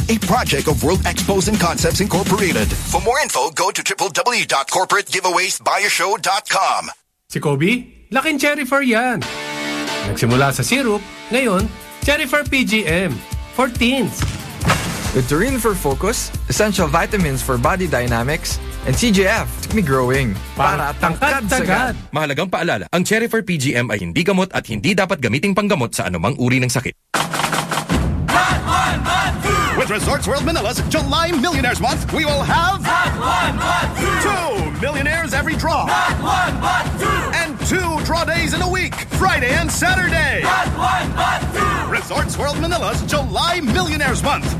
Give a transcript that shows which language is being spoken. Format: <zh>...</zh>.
<en>A project of World Expos and Concepts Incorporated. For more info, go to www.corporategiveawaysbuyershow.com.</en> <tl>Si Kobe, laking Cherryfer yan. Nagsimula sa syrup, ngayon, Cherryfer PGM. 14s.</tl> <en>Guturin for focus, essential vitamins for body dynamics, and CGF to keep me growing.</en> <tl>Para tangkad sagad. Mahalagang paalala, ang Cherifer PGM ay hindi gamot at hindi dapat gamiting panggamot sa anumang uri ng sakit.</tl> <en>With Resorts World Manila's July Millionaires Month, we will have... Not one, but two! Two millionaires every draw. Not one, but two! And two draw days in a week, Friday and Saturday. Not one, but two! Resorts World Manila's July Millionaires Month.</en>